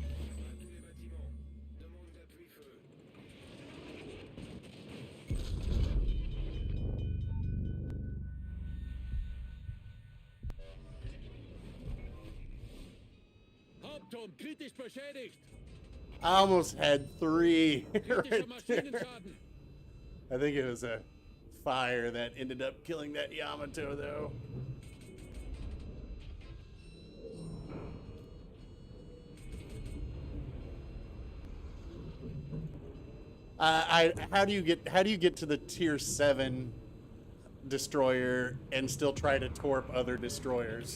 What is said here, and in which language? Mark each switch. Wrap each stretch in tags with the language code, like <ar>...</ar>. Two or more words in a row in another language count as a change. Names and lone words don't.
<fr>À tous les bâtiments. Demande d'appui-feu.</fr> <de>Hauptturm kritisch beschädigt.</de> <en>I almost had 3</en> <de>Kritischer</de> <en>right there.</en> <de>Maschinenschaden.</de> <en>I think it was a fire that ended up killing that Yamato, though. How do you get to the tier 7 destroyer and still try to torp other destroyers?</en>